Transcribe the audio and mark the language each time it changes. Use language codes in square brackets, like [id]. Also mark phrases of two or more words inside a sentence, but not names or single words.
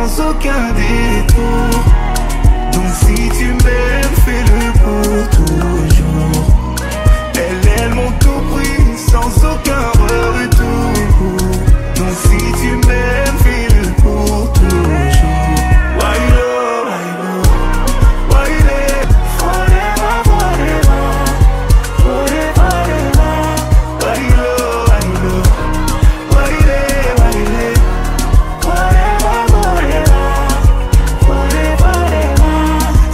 [fr] aucun détour. Donc si tu m'aimes, fais-le pour toujours. Elles m'ont tout pris sans aucun retour. Donc si tu m'aimes, fais-le pour toujours. Wailo, wailo, waile, [en] forever, forever, forever, forever. Wailo, wailo, waile, waile, forever, forever, forever, forever.